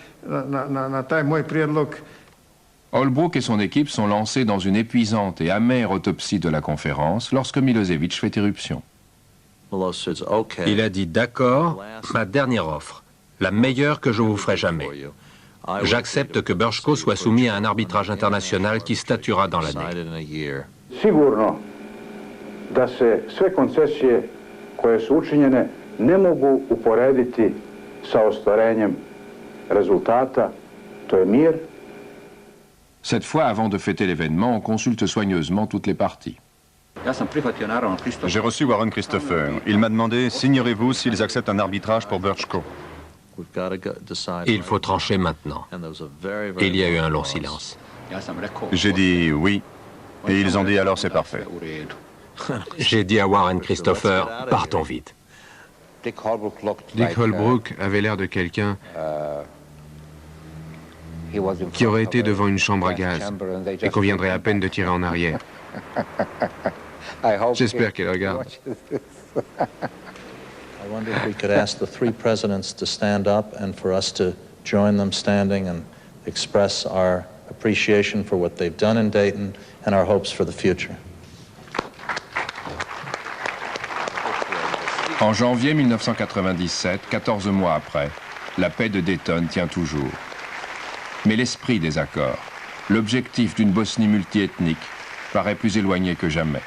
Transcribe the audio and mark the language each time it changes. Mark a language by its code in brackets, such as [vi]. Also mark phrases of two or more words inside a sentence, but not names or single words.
[fr] Holbrooke et son équipe sont lancés dans une épuisante et amère autopsie de la conférence lorsque Milosevic fait éruption. Il a dit « D'accord, ma dernière offre, la meilleure que je vous ferai jamais. J'accepte que Brčko soit soumis à un arbitrage international qui statuera dans l'année. » [sr] Sigurno da se sve koncesije koje su učinjene ne mogu uporediti sa ostvarenjem rezultata, to je mir. [fr] Cette fois, avant de fêter l'événement, on consulte soigneusement toutes les parties. J'ai reçu Warren Christopher. Il m'a demandé « Signerez-vous s'ils acceptent un arbitrage pour Brčko ?» Il faut trancher maintenant. Il y a eu un long silence. J'ai dit « oui ». Et ils ont dit « alors c'est parfait ». J'ai dit à Warren Christopher, partons vite. Dick Holbrooke avait l'air de quelqu'un qui aurait été devant une chambre à gaz et qu'on viendrait à peine de tirer en arrière. J'espère qu'il regarde. [en] I wonder if we could ask the three presidents to stand up and for us to join them standing and express our appreciation for what they've done in Dayton and our hopes for the future. [fr] En janvier 1997, 14 mois après, la paix de Dayton tient toujours. Mais l'esprit des accords, l'objectif d'une Bosnie multiethnique, paraît plus éloigné que jamais.